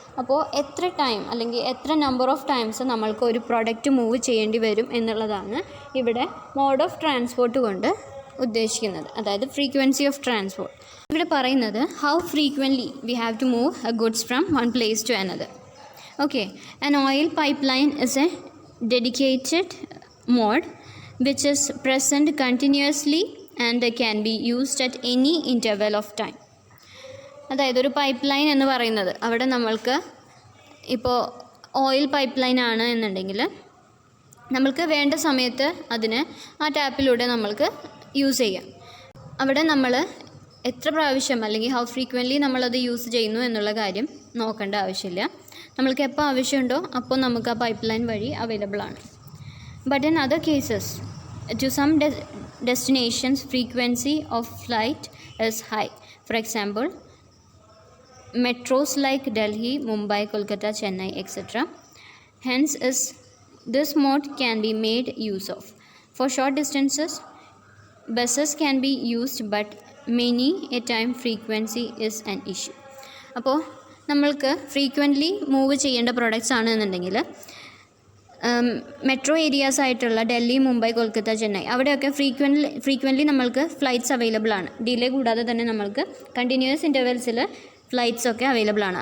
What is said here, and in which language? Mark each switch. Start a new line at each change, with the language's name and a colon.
Malayalam: അപ്പോൾ എത്ര ടൈം അല്ലെങ്കിൽ എത്ര നമ്പർ ഓഫ് ടൈംസ് നമ്മൾക്ക് ഒരു പ്രൊഡക്റ്റ് മൂവ് ചെയ്യേണ്ടി വരും എന്നുള്ളതാണ് ഇവിടെ മോഡ് ഓഫ് ട്രാൻസ്പോർട്ട് കൊണ്ട് ഉദ്ദേശിക്കുന്നത്, അതായത് ഫ്രീക്വൻസി ഓഫ് ട്രാൻസ്പോർട്ട്. ഇവിടെ പറയുന്നത്
English: How frequently we have to move a goods from one place to another. Okay, an oil pipeline is a dedicated mode which is present continuously and can be used at any interval of time.
Malayalam: അതായത് ഒരു pipe line എന്ന് പറയുന്നത് അവിടെ നമ്മൾക്ക് ഇപ്പോൾ oil pipe line ആണ് എന്നുണ്ടെങ്കിൽ നമ്മൾക്ക് വേണ്ട സമയത്ത് അതിന് ആ ടാപ്പിലൂടെ നമ്മൾക്ക് യൂസ് ചെയ്യാം. അവിടെ നമ്മൾ എത്ര പ്രാവശ്യം അല്ലെങ്കിൽ ഹൗ ഫ്രീക്വൻ്റ്ലി നമ്മളത് യൂസ് ചെയ്യുന്നു എന്നുള്ള കാര്യം നോക്കേണ്ട ആവശ്യമില്ല. നമ്മൾക്ക് എപ്പോൾ ആവശ്യമുണ്ടോ അപ്പോൾ നമുക്ക് ആ പൈപ്പ് ലൈൻ വഴി അവൈലബിൾ ആണ്.
English: But in other cases, to some destinations, frequency of flight is high. For example, metros like Delhi, Mumbai, Kolkata, Chennai, etc. Hence, this mode can be made use of. For short distances, buses can be used, but many a time frequency is an issue.
Malayalam: അപ്പോൾ നമ്മൾക്ക് frequently move ചെയ്യേണ്ട products ആണ് എന്നുണ്ടെങ്കിൽ metro areas ആയിട്ടുള്ള ഡൽഹി, മുംബൈ, കൊൽക്കത്ത, ചെന്നൈ അവിടെയൊക്കെ frequently നമ്മൾക്ക് flights available ആണ്. Delay കൂടാതെ തന്നെ നമ്മൾക്ക് കണ്ടിന്യൂസ് ഇൻ്റർവെൽസിൽ ഫ്ലൈറ്റ്സൊക്കെ അവൈലബിൾ ആണ്.